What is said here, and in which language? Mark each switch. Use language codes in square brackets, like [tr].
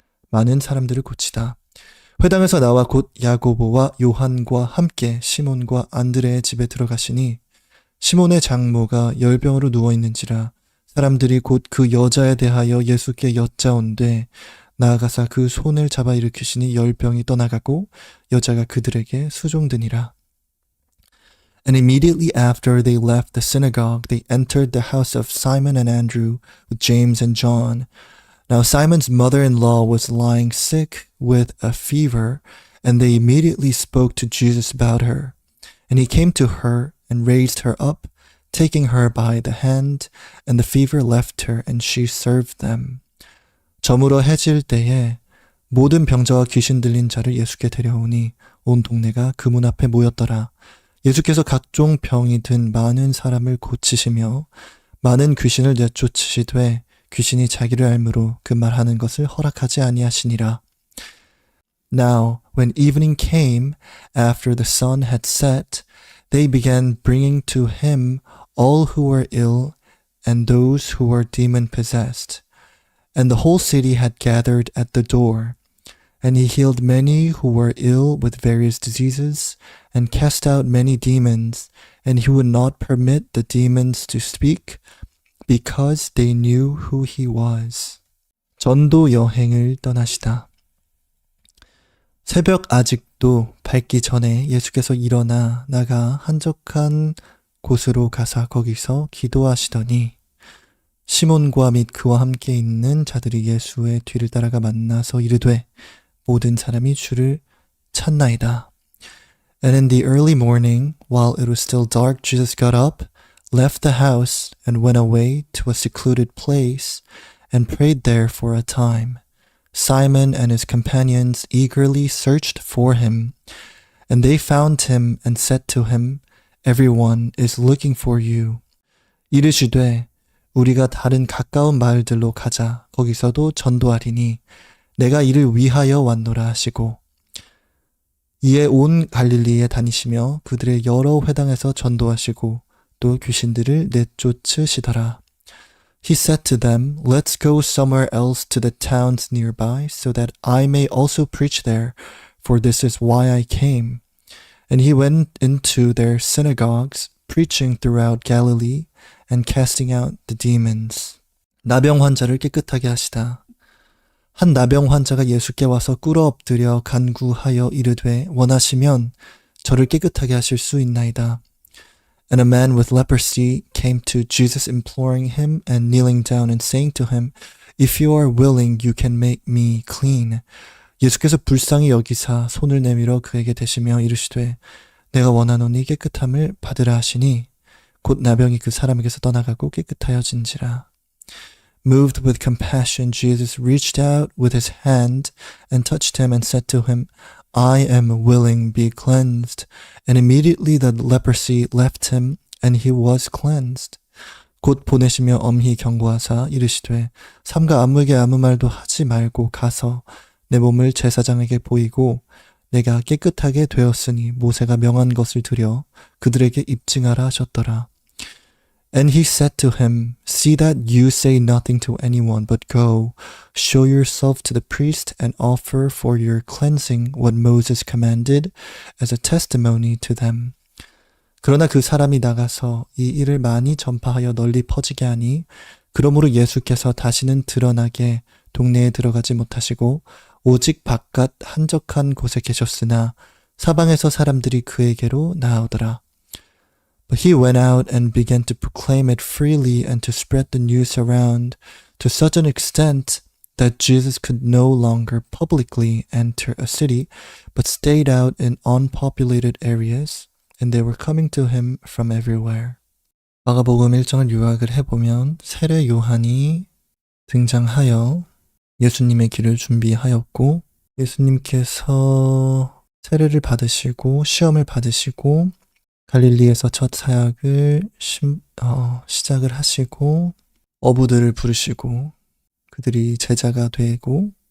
[ko] 많은 사람들을 고치다. 회당에서 나와 곧 야고보와 요한과 함께 시몬과 안드레의 집에 들어가시니 시몬의 장모가 열병으로 누워있는지라 사람들이 곧 그 여자에 대하여 예수께 여짜온되 나아가사 그 손을 잡아 일으키시니 열병이 떠나가고 여자가 그들에게 수종드니라. [en] And immediately after they left the synagogue, they entered the house of Simon and Andrew with James and John. Now Simon's mother-in-law was lying sick with a fever, and they immediately spoke to Jesus about her. And he came to her and raised her up, taking her by the hand, and the fever left her, and she served them. [ko] 저물어 해질 때에 모든 병자와 귀신 들린 자를 예수께 데려오니 온 동네가 그 문 앞에 모였더라. 예수께서 각종 병이 든 많은 사람을 고치시며 많은 귀신을 내쫓으시되 귀신이 자기를 알므로 그 말하는 것을 허락하지 아니하시니라. [en] Now, when evening came, after the sun had set, they began bringing to him all who were ill and those who were demon-possessed. And the whole city had gathered at the door. And he healed many who were ill with various diseases, and cast out many demons, and he would not permit the demons to speak, because they knew who he was. [ko] 전도 여행을 떠나시다. 새벽 아직도 밝기 전에 예수께서 일어나 나가 한적한 곳으로 가사 거기서 기도하시더니 시몬과 및 그와 함께 있는 자들이 예수의 뒤를 따라가 만나서 이르되 모든 사람이 주를 찾나이다. [en] And in the early morning, while it was still dark, Jesus got up, left the house, and went away to a secluded place, and prayed there for a time. Simon and his companions eagerly searched for him, and they found him and said to him, Everyone is looking for you. [ko] 이르시되 우리가 다른 가까운 마을들로 가자. 거기서도 전도하리니 내가 이를 위하여 왔노라 하시고 이에 온 갈릴리에 다니시며 그들의 여러 회당에서 전도하시고 또 귀신들을 내쫓으시더라. [en] He said to them, Let's go somewhere else to the towns nearby, so that I may also preach there, for this is why I came. And he went into their synagogues, preaching throughout Galilee, and casting out the demons. [ko] 나병 환자를 깨끗하게 하시다. 한 나병 환자가 예수께 와서 꿇어 엎드려 간구하여 이르되 원하시면 저를 깨끗하게 하실 수 있나이다. [en] And a man with leprosy came to Jesus imploring him and kneeling down and saying to him, If you are willing, you can make me clean. [ko] 예수께서 불쌍히 여기사 손을 내밀어 그에게 대시며 이르시되 내가 원하노니 깨끗함을 받으라 하시니 곧 나병이 그 사람에게서 떠나가고 깨끗하여진지라. [en] Moved with compassion, Jesus reached out with his hand and touched him and said to him, I am willing, be cleansed. And immediately the leprosy left him, and he was cleansed. [ko] 곧 보내시며 엄히 경고하사 이르시되 삼가 아무에게 아무 말도 하지 말고 가서 내 몸을 제사장에게 보이고 내가 깨끗하게 되었으니 모세가 명한 것을 드려 그들에게 입증하라 하셨더라. [en] And he said to him, See that you say nothing to anyone, but go, show yourself to the priest and offer for your cleansing what Moses commanded as a testimony to them. [ko] 그러나 그 사람이 나가서 이 일을 많이 전파하여 널리 퍼지게 하니 그러므로 예수께서 다시는 드러나게 동네에 들어가지 못하시고 오직 바깥 한적한 곳에 계셨으나 사방에서 사람들이 그에게로 나아오더라. [en] But he went out and began to proclaim it freely and to spread the news around to such an extent that Jesus could no longer publicly enter a city, but stayed out in unpopulated areas, and they were coming to him from everywhere. [ko] 마가복음 1장을 요약을 해보면 세례 요한이 등장하여 예수님의 길을 준비하였고 예수님께서 세례를 받으시고 시험을 받으시고 갈릴리에서 첫 사역을 시작을 하시고 어부들을 부르시고 그들이 제자가 되고